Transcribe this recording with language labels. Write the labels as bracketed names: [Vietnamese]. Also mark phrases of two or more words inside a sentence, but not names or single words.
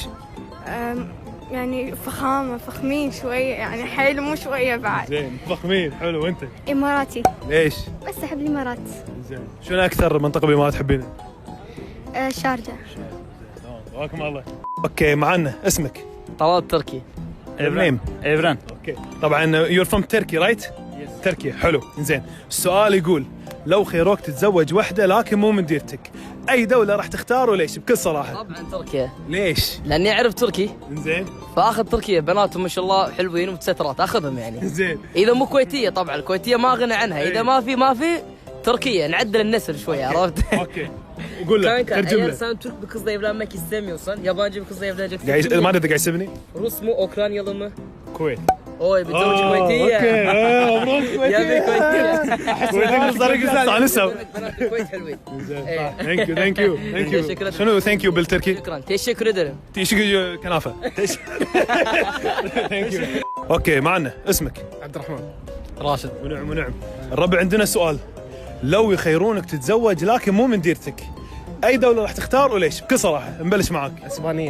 [Arabic] يعني فخامة فخمين شوية، يعني حيل مو شوية بعد. زين، فخمين، حلو. وأنت؟ إماراتي. ليش؟ بس أحب الإمارات. زين، شنو أكثر منطقة بما تحبينها؟ شارجة. تبارك الله. أوكي، معنا اسمك. طلال تركي. نيم. إيفران. أوكي، طبعا [English] you're from Turkey right؟ [Arabic] تركيا، حلو. زين، السؤال يقول لو خيروك تتزوج وحدة لكن مو من ديرتك، أي دولة راح تختار وليش؟ بكل صراحة. طبعا تركيا، ليش؟ لاني اعرف تركي زين. فاخذ تركيا، بناتهم ما شاء الله حلوين ومتسترات اخذهم يعني. زين. اذا مو كويتيه طبعا الكويتيه ما غنى عنها، اذا ما في تركيا نعدل النسل شوي، عرفت؟ اوكي، قول له ترجم له. [Turkish] Sen Türk bir kızla evlenmek istemiyorsan yabancı bir kızla evleneceksin. [Arabic] ما ادري قاعد يسبني؟ [Turkish] Rus mu Ukraynalı mı? [Arabic] كويت. Oy بتزوج كويتيه. اوكي، مبروك. يا بي كويتيه. كويتي صار نسب. بنات الكويت حلوين. [English] thank you [Arabic] شكراً. شنو [English] thank you [Arabic] بالتركي؟ [Turkish] شكرا teşekkür ederim. [Arabic] تيشي كنافه. [English] thank you. [Arabic] اوكي، معنا اسمك. عبد الرحمن. راشد. ونعم ونعم. الربع عندنا سؤال. لو يخيرونك تتزوج لكن مو من ديرتك، اي دوله راح تختار وليش؟ بكل صراحه نبلش معاك. اسبانية.